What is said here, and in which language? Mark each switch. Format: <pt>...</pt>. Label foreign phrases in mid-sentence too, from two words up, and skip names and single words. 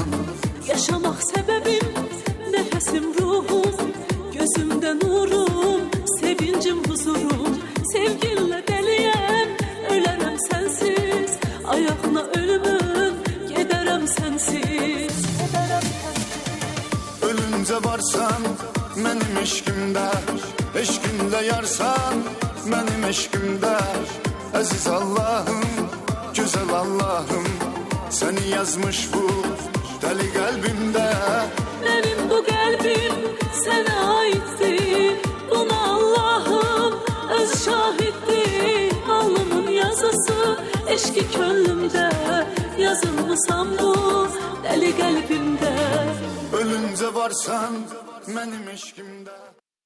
<tr>Yaşamak sebebim, nefesim ruhum, gözümde nurum, sevincim huzurum.</tr> <az>Sevginle deliyem, ölerem sensiz, ayağına ölümüm, giderem sensiz. Ölünce varsan, mənim eşqimdə, eşqinlə yarsan, mənim eşqimdə. Əziz Allahım, gözəl Allahım, səni yazmış bu dəli qəlbimdə.</az> <tr>Benim bu kalbim sana aittir, buna Allah'ım öz şahittir. Alnımın yazısı eşki gönlümde, yazılmışam bu deli kalbimde.</tr> <az>Ölünce varsan, mənim eşqimdə.</az>